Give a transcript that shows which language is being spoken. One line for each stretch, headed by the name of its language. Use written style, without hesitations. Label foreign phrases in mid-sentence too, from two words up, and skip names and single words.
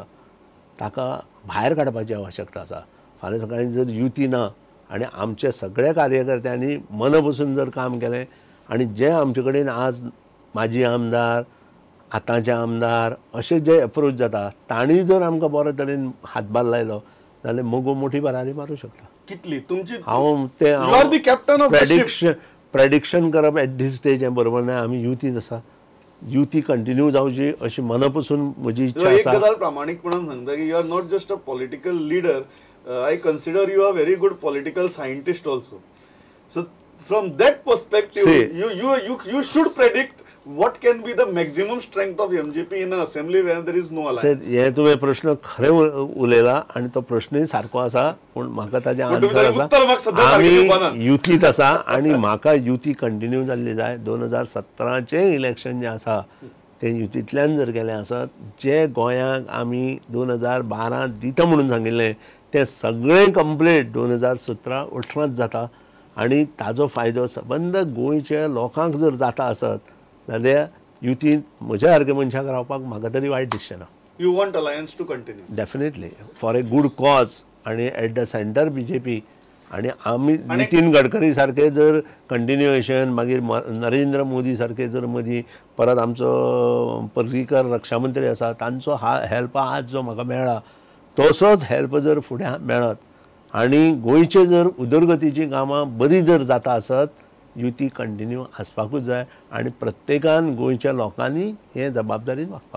Konkani: ताका भायर काडपाची आवश्यकता आसा. फाल्यां सकाळीं जर युती ना आनी आमच्या सगळ्या कार्यकर्त्यांनी मन बसून जर काम केलें आनी जे आमचे कडेन आज माजी आमदार, आतांचे आमदार अशे जे अप्रोच जाता तांणी जर आमकां बरो तरेन हातभार लायलो जाल्यार मगो मोठी भरारी मारूं शकता. कितली तुमची? हांव ते
English: you are the captain of the ship.
Konkani: प्रेडिक्शन करप
English: at this stage
Konkani: हें बरोबर ना. आमी युतीत आसा. युती कंटिन्यू जावची अशी मनपसून म्हजी इच्छा एक आसा. गजाल प्रामाणीकपणान सांगता की
English: you are not just a political leader, I consider you are very good political scientist also. so from that perspective you should predict what can be the maximum strength of MJP in an assembly where there is no alliance.
Konkani: हे तुवें प्रश्न खरें उलयला आनी तो प्रश्नय सारको आसा, पूण म्हाका ताचें आन्सर आसा. आमी युतीत आसा आनी म्हाका युती कंटिन्यू जाल्ली जाय. 2017चें इलेक्शन जें आसा तें युतींतल्यान जर गेलें आसत, जे गोंयांक आमी 2012 दिता म्हणून सांगिल्लें तें सगळें कंप्लीट 2017-18 जाता आनी ताजो फायदो सबंद गोंयच्या लोकांक जर जाता आसत जाल्यार युतींत म्हज्या सारक्या मनशाक रावपाक म्हाका तरी वायट दिसचें ना.
English: You want alliance to continue? definitely for a good cause
Konkani: आनी
English: at the center
Konkani: बीजेपी आनी आमी नितीन गडकरी सारके जर कंटिन्युएशन, मागीर नरेंद्र मोदी सारके जर मदीं परत आमचो पर्रीकर रक्षा मंत्री आसा तांचो हेल्प आज जो म्हाका मेळ्ळा तसोच हेल्प जर फुडें मेळत आनी गोंयचे जर उदरगतीची कामां बरी जर जाता आसत, युती कंटिन्यू आसपाकूच जाय आनी प्रत्येकान गोंयच्या लोकांनी हे जबाबदारीन वागपाक.